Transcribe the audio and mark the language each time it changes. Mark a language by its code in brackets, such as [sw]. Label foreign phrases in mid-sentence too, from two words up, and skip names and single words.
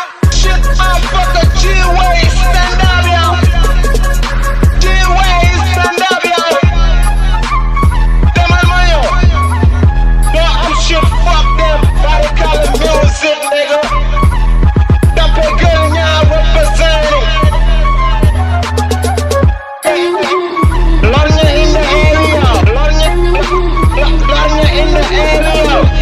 [en] Shit, I'm fucking G-Way, stand up, yo. G-Way, stand up, [wo] yo. Demal ma yow. [en] Yo, I'm shit, fuck them. Barricade music, nigga. Dampe girl, ñaar represent. Lorña in the area. Lorña, Lorña in the area.